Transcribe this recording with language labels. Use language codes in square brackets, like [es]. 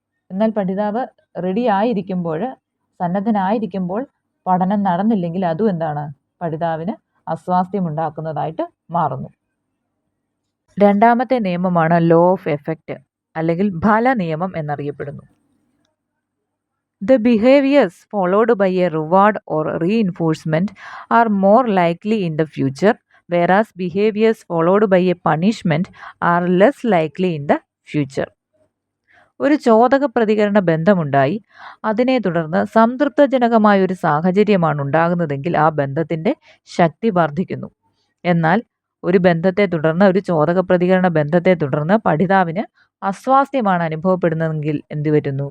[ml] എന്നാൽ പഠിതാവ് റെഡി ആയിരിക്കുമ്പോൾ, സന്നദ്ധനായിരിക്കുമ്പോൾ പഠനം നടന്നില്ലെങ്കിൽ അതും എന്താണ്? പഠിതാവിന് അസ്വാസ്ഥ്യമുണ്ടാക്കുന്നതായിട്ട് മാറുന്നു. രണ്ടാമത്തെ നിയമമാണ് ലോ ഓഫ് എഫക്റ്റ് അല്ലെങ്കിൽ ഫല നിയമം എന്നറിയപ്പെടുന്നു. [en] The behaviors followed by a reward or reinforcement are more likely in the future, whereas behaviors followed by a punishment are less likely in the future. [ml] ഒരു ചോദക പ്രതികരണ ബന്ധമുണ്ടായി അതിനെ തുടർന്ന് സംതൃപ്തജനകമായ ഒരു സാഹചര്യമാണ് ഉണ്ടാകുന്നതെങ്കിൽ ആ ബന്ധത്തിൻ്റെ ശക്തി വർദ്ധിക്കുന്നു. എന്നാൽ ഒരു ബന്ധത്തെ തുടർന്ന് ഒരു ചോദക പ്രതികരണ ബന്ധത്തെ തുടർന്ന് പഠിതാവിന് അസ്വാസ്ഥ്യമാണ് അനുഭവപ്പെടുന്നതെങ്കിൽ എന്ത് വരുന്നു?